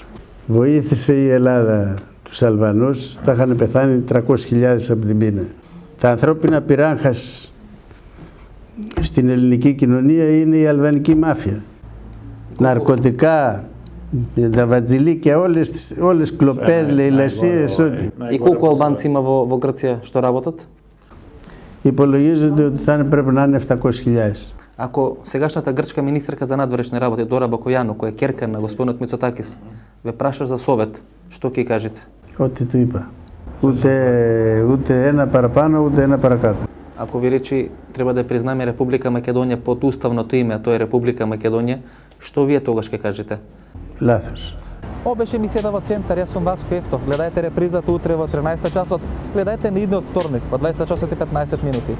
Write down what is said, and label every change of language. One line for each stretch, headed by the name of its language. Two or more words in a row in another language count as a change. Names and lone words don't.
Greek: Βοήθησε η Ελλάδα τους Αλβανούς, θα είχαν πεθάνει 300.000 από την πείνα. Τα ανθρώπινα πυράγχας στην ελληνική κοινωνία είναι η αλβανική μάφια. Ναρκωτικά, τα βατζιλίκια, όλες κλοπές, λαιλασίες, ό,τι.
Macedonian: И колко Албанци има во Грција што работат?
Greek: Υπολογίζονται ότι πρέπει να είναι 700.000.
Macedonian: Ако сегашната грчка министерка за надворешни работи Дора Бакојано, која е керка на господинот Мицотакис, ве праша за совет, што ќе кажете?
Greek: Ό,τι του είπα. Ούτε ένα παραπάνω, ούτε ένα παρακάτω.
Macedonian: Ако ви речи треба да признаме Република Македонија под уставното име, а тоа е Република Македонија, што вие тогаш ќе кажете?
Greek: Λάθος.
Macedonian: Ова беше емисијата во Центар, јас сум Васко Ефтов. Гледајте репризата утре во 13 часот, гледајте на идниот вторник во 20 часот и 15 минути.